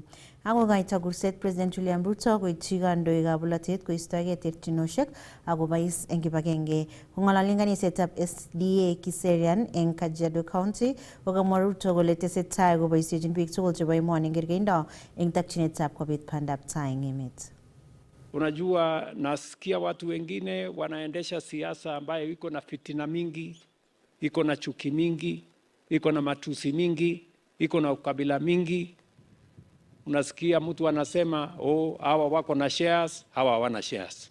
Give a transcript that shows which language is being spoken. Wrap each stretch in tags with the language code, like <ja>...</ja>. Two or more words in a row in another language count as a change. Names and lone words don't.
<kln>Akokoito kurset President William Ruto koityi kandoikab bolotet koistoegei terchinosiek akobois eng kibagenge. Kong'ololi kanisetab SDA Kiserian eng Kajiado County kokamwa Ruto kole tesetai koboisiechin biik tugul chebo emoni eng kergeindo eng takchinetab kobit bandab tai eng emet.</kln> <sw>Unajua, nasikia watu wengine wanaendesha siasa ambayo iko na fitina mingi, iko na chuki mingi, iko na matusi mingi, iko na ukabila mingi. Unasikia mtu anasema, oh, hawa wako na shares, hawa hawana shares.</sw>